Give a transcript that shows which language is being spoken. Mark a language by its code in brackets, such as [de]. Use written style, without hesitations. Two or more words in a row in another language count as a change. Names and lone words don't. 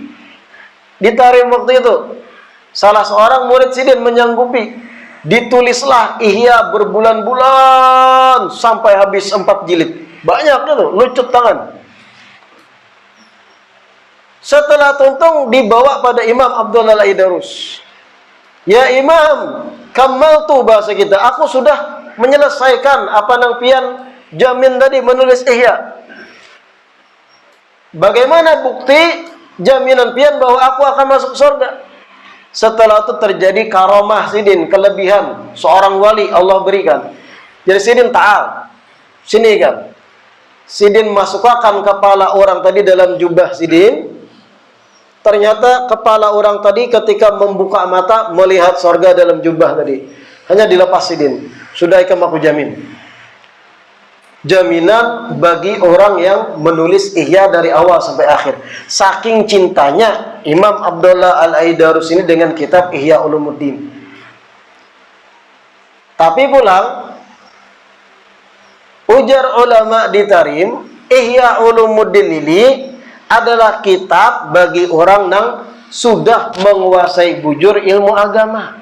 [id] Di Tarim waktu itu, salah seorang murid Sidin menyanggupi. Ditulislah Ihya berbulan-bulan sampai habis 4 jilid. Banyak itu, lucut tangan. Setelah tuntung dibawa pada Imam Abdullah Al-Aidarus. Ya Imam, kamaltu bahasa kita. Aku sudah menyelesaikan apa nang pian jamin tadi menulis Ihya. Bagaimana bukti jaminan pian bahwa aku akan masuk surga? Setelah itu terjadi karomah Sidin, kelebihan seorang wali Allah berikan. Jadi Sidin ta'al, sini kan. Sidin masukkan kepala orang tadi dalam jubah Sidin. Ternyata kepala orang tadi ketika membuka mata melihat surga dalam jubah tadi. [bjn] Hanya dilepas Sidin. Sudah ikam aku jamin. [id] Jaminan bagi orang yang menulis Ihya dari awal sampai akhir. Saking cintanya Imam Abdullah Al-Aidarus ini dengan kitab Ihya Ulumuddin. Tapi pulang, ujar ulama di Tarim, Ihya Ulumuddin ini adalah kitab bagi orang yang sudah menguasai bujur ilmu agama.